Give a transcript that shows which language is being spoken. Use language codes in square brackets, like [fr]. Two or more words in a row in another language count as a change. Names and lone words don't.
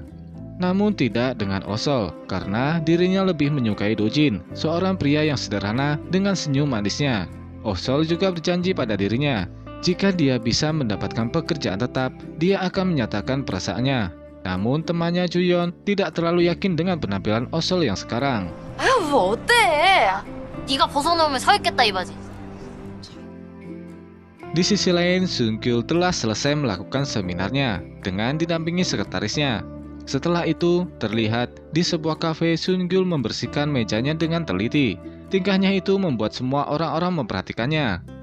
[id] Namun tidak dengan Oh-sol, karena dirinya lebih menyukai Do-jin, seorang pria yang sederhana dengan senyum manisnya. Oh-sol juga berjanji pada dirinya, jika dia bisa mendapatkan pekerjaan tetap, dia akan menyatakan perasaannya. Namun temannya Ju-yeon tidak terlalu yakin dengan penampilan Oh-sol yang sekarang. [ko] 아유 뭐 어때? 네가 벗어놓으면 서 있겠다 이거지. [id] Di sisi lain, Sun-kyul telah selesai melakukan seminarnya dengan didampingi sekretarisnya. Setelah itu, terlihat di sebuah kafe Sun-kyul membersihkan mejanya dengan teliti. Tingkahnya itu membuat semua orang-orang memperhatikannya.